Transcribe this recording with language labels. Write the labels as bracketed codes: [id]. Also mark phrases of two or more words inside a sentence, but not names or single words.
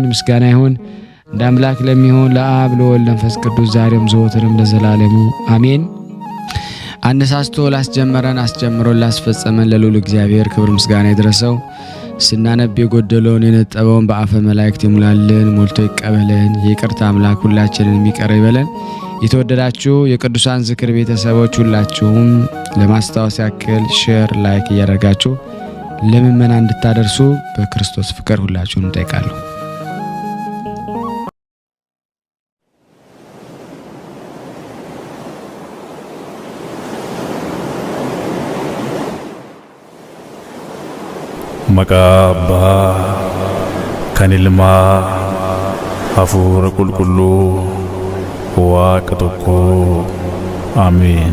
[am] ምስጋና ይሁን እንደ አምላክ ለሚሆን ለአብ ለወልድ ለመንፈስ ቅዱስ ዛሬም ዘወትርም ለዘላለሙ አሜን። አነሳስቶ ላስጀመረን አስጀምሮ ላስፈጸመን ለልዑል እግዚአብሔር ክብር ምስጋና ይድረሰው። ስናነብ የጎደለውን የነጠበውን በአፈ መላእክት ይሙላልን፣ ሞልቶ ይቀበለን። የይቅርታ አምላክ ሁላችንን ይቅር ይበለን። የተወደዳችሁ የቅዱሳን ዝክር ቤተሰቦች ሁላችሁም ለማስታወስ ያክል [en] share, like [am] እያደረጋችሁ ለምእመናን እንድታደርሱ በክርስቶስ ፍቅር ሁላችሁን እንጠይቃለሁ። [om] Maqaa Abbaa kan Ilmaa Hafuura Qulqulluu Waaqa tokkoo Ameen.